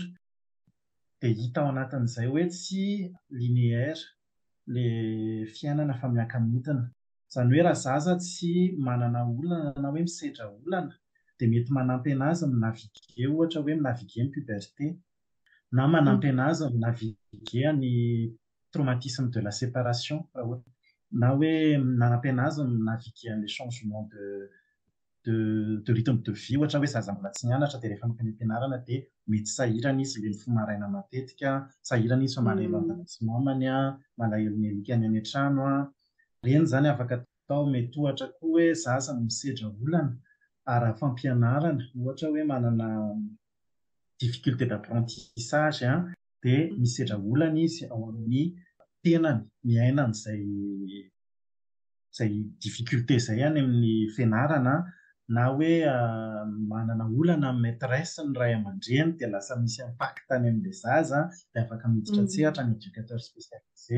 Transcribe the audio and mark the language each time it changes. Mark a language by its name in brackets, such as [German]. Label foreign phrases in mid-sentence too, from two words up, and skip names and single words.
[Malagasy] Dia hita ao anatin'izay hoe tsy linéaire ilay fiainana fa miaka-midina. Izany hoe raha zaza tsy manana olana na hoe misedra olana dia mety manampy anazy minaviguer ohatra hoe minaviguer ny puberté na manampy anazy minaviguer ny [French] traumatisme de la séparation [Malagasy] na hoe manampy anazy minaviguer [French] les changements de rythme de vie. [Malagasy] Ohatra hoe zaza mbola tsy nianatra dia rehefa mankany am-pianarana dia mety sahirana izy ilay mifoha maraina matetika, sahirana izy fa malahelo amin'ny sy mamany, malahelo ny alikany any an-trano. Ireny izany afaka atao. Mety ohatra koa hoe zaza misedra olana ary fampianarana, ohatra hoe manana [French] difficulté d'apprentissage [Malagasy] dia misedra olana izy ao amin'ny tenany miainana izay difficulté izay any amin'ny fianarana na hoe manana olana amin'ny maîtresse ny ray aman-dreny dia lasa misy impact any amin'ilay zaza dia afaka miditra an-tsehatra ny [French] éducateur spécialisé.